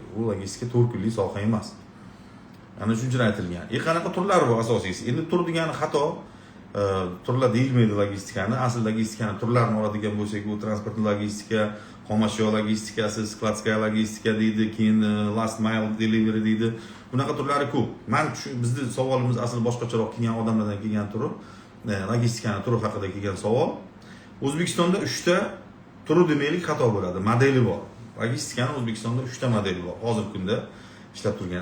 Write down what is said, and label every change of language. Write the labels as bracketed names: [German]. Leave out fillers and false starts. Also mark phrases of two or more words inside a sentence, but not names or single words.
[Uzbek] U logistika 4 kunlik soha emas. Ana shuncha aytilgan. Qanaqa turlari bor asosiysi? Endi tur degani xato, turlar deyilmaydi logistikani. Asl logistikani turlarini oladigan bo'lsak, bu transportni logistika, xomashyo logistikasi, [Russian] skladskaya logistika [Uzbek] deydi, keyin [English] last mile delivery [Uzbek] deydi. Bunaqa turlari ko'p. Men bizning savolimiz asl boshqacharoq kelgan odamlardan kelgan turi, logistikani turi haqida kelgan savol. O'zbekistonda 3 ta turi demaylik xato bo'ladi, modeli bor. Logistikani O'zbekistonda 3 ta modeli bor. Hozirgi kunda ishlab turgan.